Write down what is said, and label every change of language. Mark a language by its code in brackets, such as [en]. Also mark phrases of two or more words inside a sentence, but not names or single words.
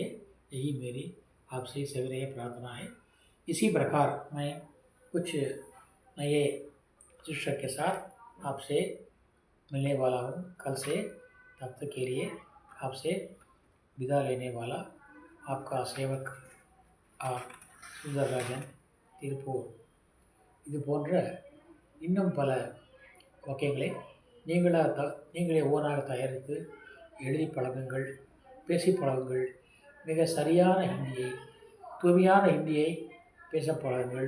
[hi] यही मेरी आपसे सविनय प्रार्थना है। इसी प्रकार मैं कुछ नए शिक्षक के साथ आपसे मिलने वाला हूँ कल से। तब तक के लिए आपसे विदा लेने वाला आपका सेवक சுந்தரராஜன் திருப்பூர். [ta] இது போன்ற இன்னும் பல வாக்கியங்களை நீங்களே ஓனாக தயாரித்து எழுதி பழகுங்கள், பேசி பழகுங்கள். மிக சரியான ஹிந்தியை தூய்மையான ஹிந்தியை பேச பழகுங்கள்.